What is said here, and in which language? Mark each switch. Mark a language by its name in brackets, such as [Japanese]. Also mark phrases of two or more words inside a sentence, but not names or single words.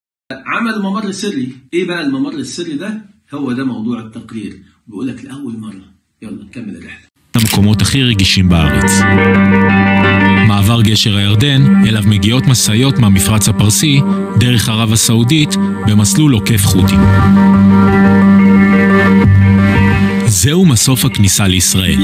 [Arabic] عمل ممر سري. ايه بقى الممر السري ده؟ هو ده موضوع التقرير. بيقول لك لأول مرة. يلا نكمل الرحلة. [Hebrew] המקומות הכי רגישים בארץ. מעבר גשר הירדן, אליו מגיעות מסעיות מהמפרץ הפרסי, דרך ערב הסעודית, במסלול עוקף חוטי. זהו מסוף הכניסה לישראל.